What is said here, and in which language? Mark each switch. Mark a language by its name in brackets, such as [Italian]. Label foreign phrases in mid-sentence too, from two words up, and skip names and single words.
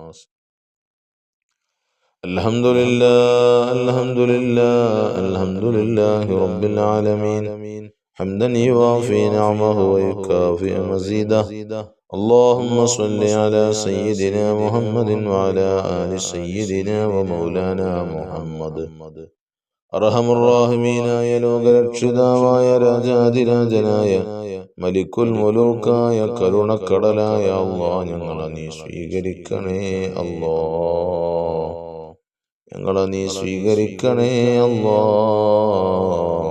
[Arabic] الحمد لله الحمد لله الحمد لله رب العالمين حمدا يوافي نعمه ويكافئ مزيده. اللهم صل على سيدنا محمد وعلى آل سيدنا ومولانا محمد. [Malayalam] അർഹമുർറാഹിമീനായ ലോകരക്ഷിതാവായ രാജാധിരാജനായ മലിക്കുൽ മുലൂക്കായ കരുണക്കടലായ അല്ലാഹ് ഞങ്ങളെ നീ സ്വീകരിക്കണേ അല്ലാഹ്. ഞങ്ങളെ നീ സ്വീകരിക്കണേ അല്ലാഹ്.